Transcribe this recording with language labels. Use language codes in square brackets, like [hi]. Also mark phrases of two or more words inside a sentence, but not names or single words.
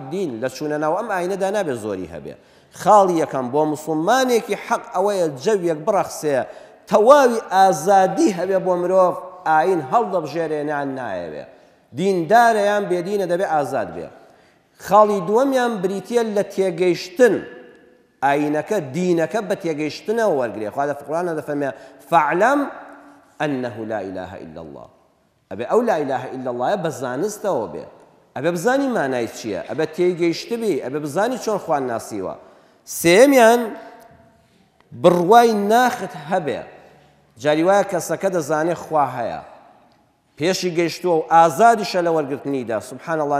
[ckb] الدین لە چوونە ناو ئەم ئاینەدا نابێت زۆری هەبێ خاڵی یەکەم بۆ مسلمانێکی حەق ئەوەیە جەویەک بڕەخسێ تەواوی ئازادی هەبێ بۆ مرۆڤ ئاین هەڵدەبژێرێنیان نایەوێ دیندارە یان بێدینە دەبێ ئازاد بێ خاڵی دووەمیان بریتیە لە تێگەیشتن ئاینەکە دینەکە بە تێگەیشتنەوە وەرگێ خوا لە قورئانە دەفەرمێ [ar] فاعلم أنه لا إله إلا الله [ckb] ئەبێ ئەو [ar] لا إله إلا الله [ckb] بە زانستەوە بێ ئەبێ بزانی مانای چییە ئەبێ تێگەیشت بێ ئەبێ بزانی چۆن خوان ناسیوە سێمیان بڕوای ناخت هەبێ جاری وایە کەسەکە دەزانێ خوا هەیە پێشی گەیشتووە و ئازادیشە لە وەرگرتنیدا [ar] سبحان الله